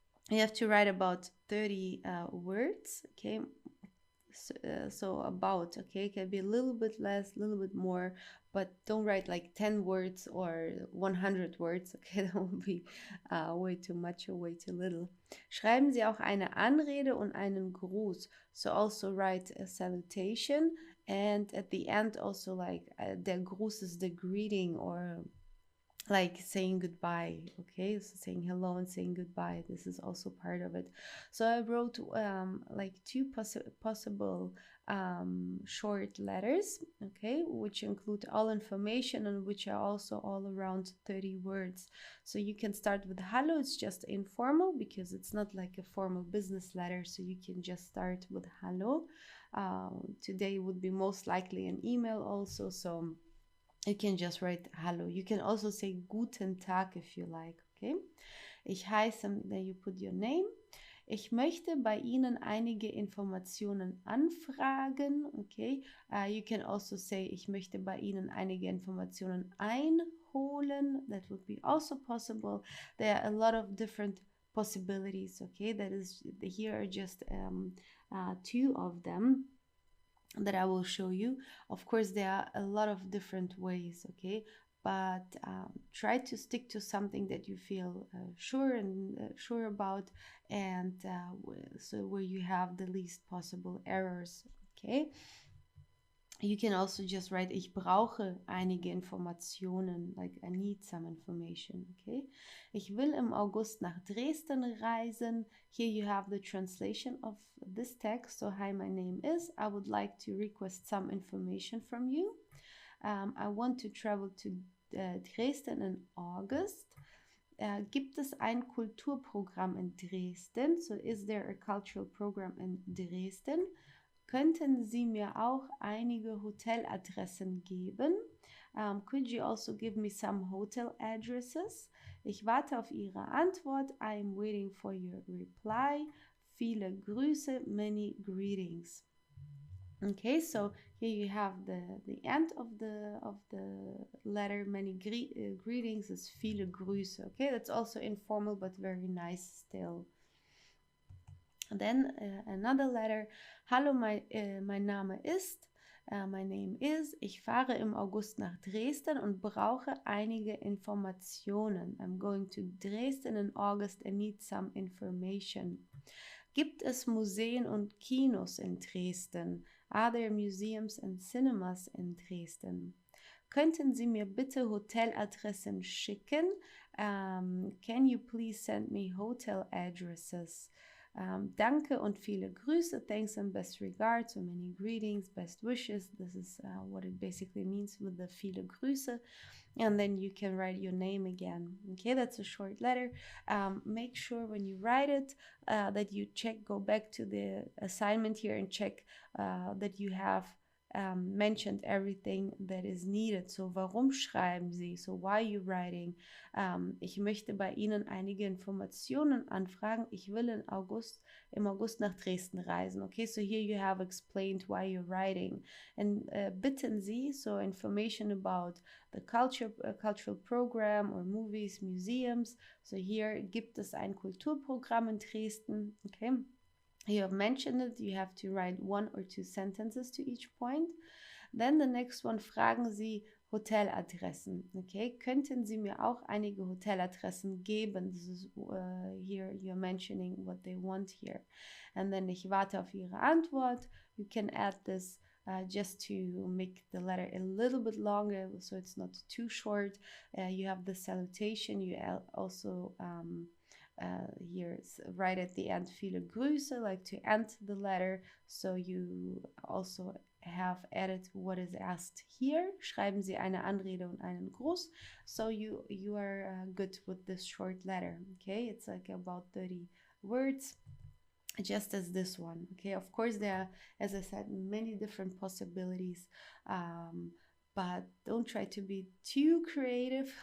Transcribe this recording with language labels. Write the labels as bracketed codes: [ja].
[en] You have to write about 30 words, okay? So about, okay, it can be a little bit less, a little bit more, but don't write like 10 words or 100 words, okay? That will be way too much or way too little. [de] Schreiben Sie auch eine Anrede und einen Gruß. [en] So also write a salutation, and at the end also like der Gruß is the greeting, or like saying goodbye, okay? So saying hello and saying goodbye, this is also part of it. So I wrote like 2 possible short letters, okay, which include all information and which are also all around 30 words. So you can start with hello. It's just informal because it's not like a formal business letter, so you can just start with hello. Today would be most likely an email also, so you can just write hello. You can also say [de] guten Tag [en] if you like, okay? [de] Ich heiße, [en] then you put your name. [de] Ich möchte bei Ihnen einige Informationen anfragen, okay? [en] You can also say, [de] ich möchte bei Ihnen einige Informationen einholen. [en] That would be also possible. There are a lot of different possibilities, okay? That is, here are just 2 of them that I will show you. Of course, there are a lot of different ways, okay? But try to stick to something that you feel sure about, and so where you have the least possible errors, okay? You can also just write, [de] ich brauche einige Informationen, [en] like I need some information, okay? [de] Ich will im August nach Dresden reisen. [en] Here you have the translation of this text. So, hi, my name is, I would like to request some information from you. I want to travel to Dresden in August. [de] Gibt es ein Kulturprogramm in Dresden? [en] So, is there a cultural program in Dresden? [de] Könnten Sie mir auch einige Hoteladressen geben? [en] Could you also give me some hotel addresses? [de] Ich warte auf Ihre Antwort. [en] I am waiting for your reply. [de] Viele Grüße, [en] many greetings. Okay, so here you have the end of the letter. Many greetings is viele Grüße. Okay, that's also informal but very nice still. Then another letter. [de] Hallo, mein Name ist. [en] My name is. [de] Ich fahre im August nach Dresden und brauche einige Informationen. [en] I'm going to Dresden in August and need some information. [de] Gibt es Museen und Kinos in Dresden? [en] Are there museums and cinemas in Dresden? [de] Könnten Sie mir bitte Hoteladressen schicken? [en] Can you please send me hotel addresses? [de] Danke und viele Grüße, [en] thanks and best regards, so many greetings, best wishes. This is what it basically means with the viele Grüße. And then you can write your name again. Okay, that's a short letter. Make sure when you write it that you go back to the assignment here and check that you have mentioned everything that is needed. So, [de] warum schreiben Sie? [en] So, why are you writing? [de] Ich möchte bei Ihnen einige Informationen anfragen. Ich will im August nach Dresden reisen. [en] Okay, so here you have explained why you're writing. And [de] bitten Sie, [en] so information about the cultural program or movies, museums. So here [de] gibt es ein Kulturprogramm in Dresden. [en] Okay. You have mentioned it, you have to write 1 or 2 sentences to each point. Then the next one, [de] fragen Sie Hoteladressen. Okay, könnten Sie mir auch einige Hoteladressen geben? [en] This is here you're mentioning what they want here. And then [de] ich warte auf Ihre Antwort. [en] You can add this just to make the letter a little bit longer so it's not too short. You have the salutation. You also here right at the end, [de] viele Grüße, [en] like to end the letter. So you also have added what is asked here. [de] Schreiben Sie eine Anrede und einen Gruß. [en] So you are good with this short letter. Okay, it's like about 30 words, just as this one. Okay, of course there are, as I said, many different possibilities, but don't try to be too creative.